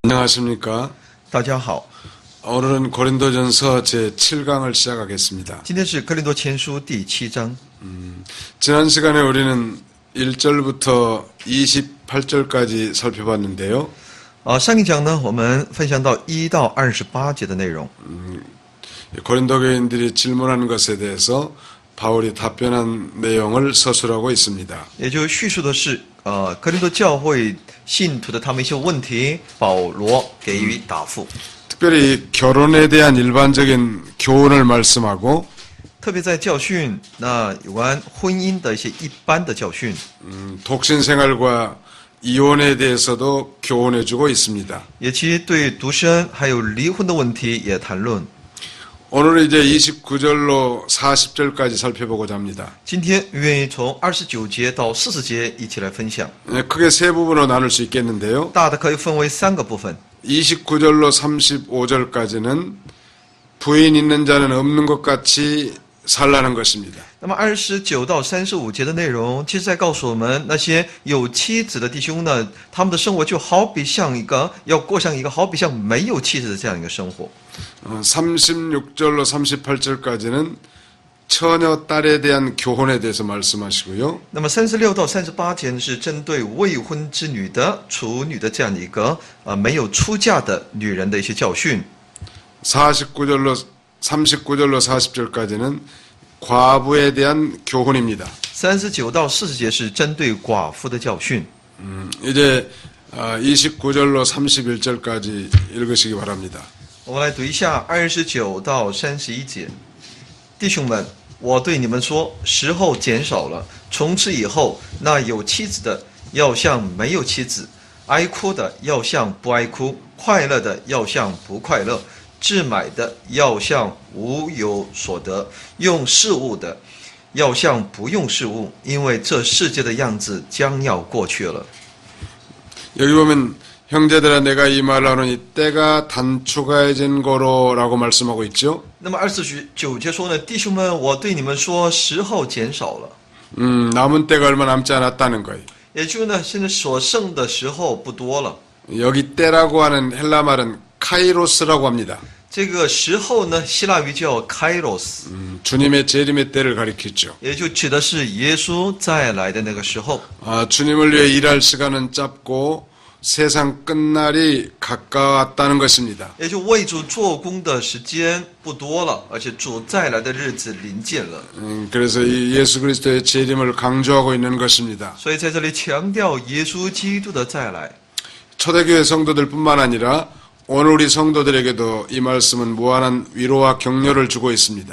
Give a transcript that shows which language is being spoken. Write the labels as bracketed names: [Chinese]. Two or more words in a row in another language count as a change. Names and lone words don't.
[Korean] 안녕하십니까? [Chinese] 大家好， [Korean] 오늘은 고린도전서 제7강을 시작하겠습니다. [Chinese] 今天是哥林多前书第7章。 [Korean] 지난 시간에 우리는 1절부터 28절까지 살펴봤는데요. [Chinese] 上一讲呢，我们分享到1到28节的内容。 [Korean] 고린도 교인들이 질문하는 것에 대해서 바울이 답변한 내용을 서술하고 있습니다. [Chinese] 也就叙述的是，哥林多教会信徒的他们一些问题，保罗给予答复。 [Korean] 특별히 결혼에 대한 일반적인 교훈을 말씀하고 [Chinese] 特别在教训那有关婚姻的一些一般的教训， [Korean] 독신 생활과 이혼에 대해서도 교훈해주고 있습니다. [Chinese] 也其对独身还有离婚的问题也谈论。 [Korean] 오늘은 이제 29절로 40절까지 살펴보고자 합니다. [Chinese] 今天愿意从29节到40节一起来分享， [Korean] 크게 세 부분으로 나눌 수 있겠는데요. [Chinese] 大的可以分为3个部分。 [Korean] 29절로 35절까지는 부인 있는 자는 없는 것 같이 살라는 것입니다. [Chinese] 那么29到35节的内容，其实在告诉我们，那些有妻子的弟兄呢，他们的生活就好比像一个要过上一个好比像没有妻子的这样一个生活。 [Korean] 36절로 38절까지는 처녀 딸에 대한 교훈에 대해서 말씀하시고요. [Chinese] 那么36到38节呢，是针对未婚之女的处女的这样一个没有出嫁的女人的一些教训。 [Korean] 39절로 40절까지는 과부에 대한 교훈입니다. [Chinese] 39 到40节是针对寡妇的教训。 [Korean] 이제 29절로 31절까지 읽으시기 바랍니다. [Chinese] 我们来读一下29到31节。弟兄们，我对你们说，时候减少了，从此以后，那有妻子的要像没有妻子，哀哭的要像不哀哭，快乐的要像不快乐，置买的要像无有所得，用事物的要像不用事物，因为这世界的样子将要过去了。 [Korean] 여기 보면 형제들아 내가 이 말을 하노니 때가 단축해진 거로라고 말씀하고 있죠. [Chinese] 那么29节说呢，弟兄们，我对你们说，时候减少了。 [Korean] 남은 때가 얼마 남지 않았다는 거예요. [Chinese] 也就是呢，现在所剩的时候不多了。 [Korean] 여기 때라고 하는 헬라 말은 카이로스라고 합니다. [Chinese] 这个时候呢，希腊语叫 kairos， [Korean] 주님의 재림의 때를 가리키죠. [Chinese] 也就指的是耶稣再来的那个时候。 [Korean] 주님을 위해 일할 시간은 짧고 세상 끝날이 가까웠다는 것입니다. [Chinese] 也就为主做工的时间不多了，而且主再来的日子临近了。 [Korean] 그래서 이 예수 그리스도의 재림을 강조하고 있는 것입니다. [Chinese] 所以在这里强调耶稣基督的再来。 [Korean] 초대교회 성도들뿐만 아니라 오늘 우리 성도들에게도 이 말씀은 무한한 위로와 격려를 주고 있습니다.